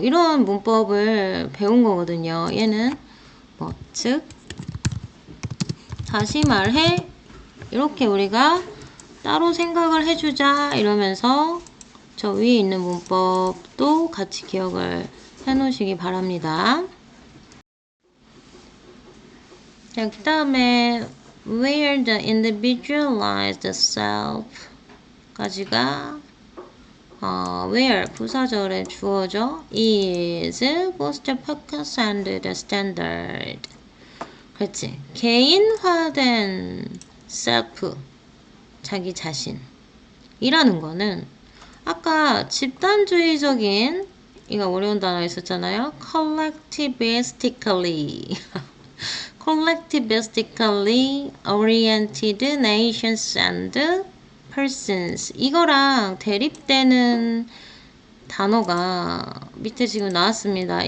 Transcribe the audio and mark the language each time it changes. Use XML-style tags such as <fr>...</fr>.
<ko>이런 문법을 배운 거거든요. 얘는 뭐 즉 다시 말해 이렇게 우리가 따로 생각을 해주자 이러면서 저 위에 있는 문법도 같이 기억을 해 놓으시기 바랍니다. 자, 그 다음에</ko> <en>where the individualized self</en> <ko>까지가</ko> <en>where</en> <ko>부사절에 주어져</ko> <en>is both the focus and the standard.</en> <ko>그렇지. 개인화된 self 자기 자신이라는 거는 아까 집단주의적인 이거 어려운 단어 있었잖아요.</ko> <en>collectivistically collectivistically oriented nations and persons</en> <ko>이거랑 대립되는 단어가 밑에 지금 나왔습니다.</ko>